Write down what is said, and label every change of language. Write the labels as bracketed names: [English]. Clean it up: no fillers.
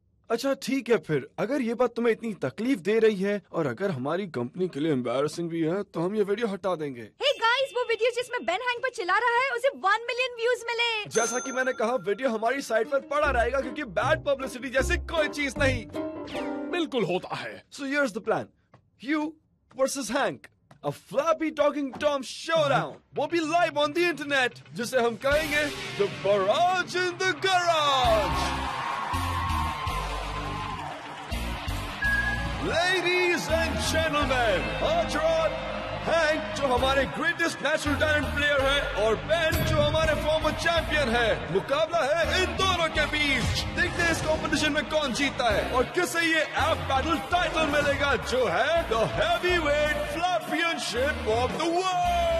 [Hindi] अच्छा ठीक है, फिर अगर ये बात तुम्हें इतनी तकलीफ दे रही है और अगर हमारी कंपनी के लिए एम्बैरसिंग भी है, तो हम ये वीडियो हटा देंगे। हे गाइस, वो वीडियो जिसमें बेन हैंक पर चिल्ला रहा है, उसे 1 मिलियन व्यूज मिले। जैसा कि मैंने कहा, वीडियो हमारी साइट पर पड़ा रहेगा क्योंकि बैड पब्लिसिटी जैसी कोई चीज नहीं। बिल्कुल होता है। [English] So here's the plan. You versus Hank. A Flappy Talking Tom showdown. [Hindi] वो भी [English] live on the internet, [Hindi] जिसे हम कहेंगे [English] The Barrage in the Garage. Ladies and gentlemen, [Hindi] आज रात हैंक जो हमारे ग्रेटेस्ट नेचुरल टैलेंट प्लेयर है और बेन जो हमारे फॉर्मर चैंपियन है, मुकाबला है इन दोनों के बीच। देखते हैं इस कंपटीशन में कौन जीता है और किसे ये एफ बैटल टाइटल मिलेगा, जो है the heavyweight फ्लैपियनशिप of the world.